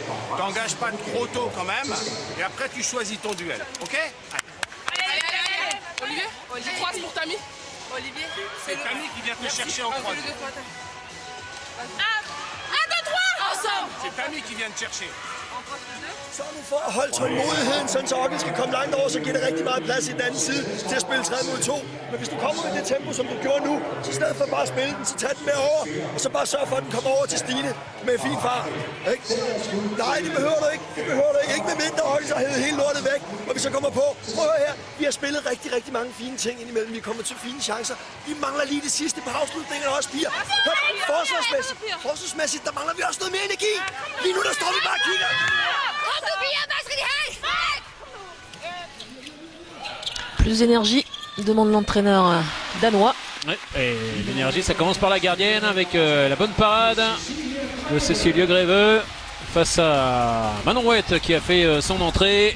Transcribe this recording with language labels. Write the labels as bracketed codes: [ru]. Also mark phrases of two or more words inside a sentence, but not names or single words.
[fr] Tu n'engages pas trop tôt quand même, et après, tu choisis ton duel, ok? Allez. Olivier, je croise pour Tammy. Olivier, c'est Tammy qui vient te chercher en croisé. 1, 2, 3, ensemble. C'est Tammy qui vient te chercher. [da] Så nu for at holde tålmodigheden, sådan så Okkel skal komme langt over, så giver det rigtig meget plads i den anden side til at spille 3 mod 2. Men hvis du kommer med det tempo, som du gjorde nu, så i stedet for bare at spille den, så tag den med over, og så bare sørg for, at den kommer over til Stine med en fin fart. Ikke? Nej, det behøver du ikke. Det behøver du ikke. Ikke med mindre Okkel, så har hævet hele lortet væk, og vi så kommer på. Prøv at høre her. Vi har spillet rigtig, rigtig mange fine ting indimellem. Vi kommer til fine chancer. Vi mangler lige det sidste på afslutningen også, piger. Forsvarsmæssigt, der mangler vi også noget mere energi. Lige nu, der står vi bare og kigger. [fr] Plus d'énergie, demande l'entraîneur danois. Ouais, et l'énergie, ça commence par la gardienne avec la bonne parade de Cécilie Greveux face à Manon Wett qui a fait son entrée.